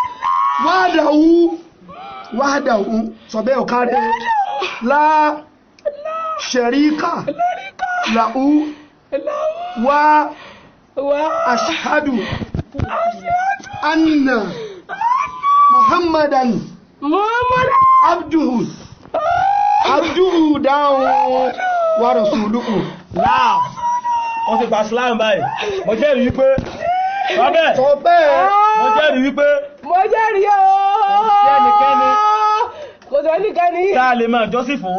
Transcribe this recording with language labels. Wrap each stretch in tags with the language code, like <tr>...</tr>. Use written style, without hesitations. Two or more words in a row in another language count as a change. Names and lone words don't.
<ar>وحده</ar> <yo>sọ̀bẹ́ ọ̀kárẹ́</yo> <ar>لا شريك له وأشهد أن محمدا عبده dáhùn ورسوله.</ar> <yo>Láà. Wọ́n ti gba Islam báyìí. Mo jẹ́rìí wípé. Sọ bẹ́ẹ̀. Mo jẹ́rìí wípé. Mo jẹ́rìí o. Kò sí ẹnikẹ́ni. Tá a lè máa jọ́sìn fún.</yo>